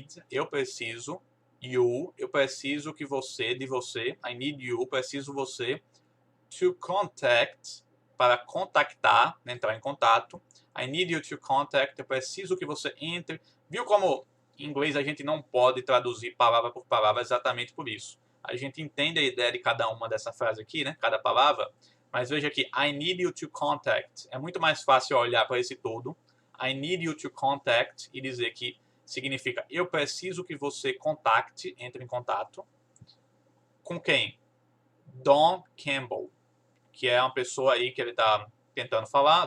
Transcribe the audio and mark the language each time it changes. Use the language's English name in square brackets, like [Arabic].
[Portuguese] eu preciso, eu preciso que você, de você, [English] I need you, [Portuguese] preciso você, [English] to contact, [Portuguese] para contactar, entrar em contato, [English] I need you to contact, [Portuguese] eu preciso que você entre, viu como em inglês a gente não pode traduzir palavra por palavra exatamente por isso. A gente entende a ideia de cada uma dessa frase aqui, né? Cada palavra. Mas veja aqui, [English] I need you to contact. [Portuguese] É muito mais fácil olhar para esse todo. [English] I need you to contact [Portuguese] e dizer que significa eu preciso que você contacte, entre em contato. Com quem? Don Campbell, que é uma pessoa aí que ele está tentando falar.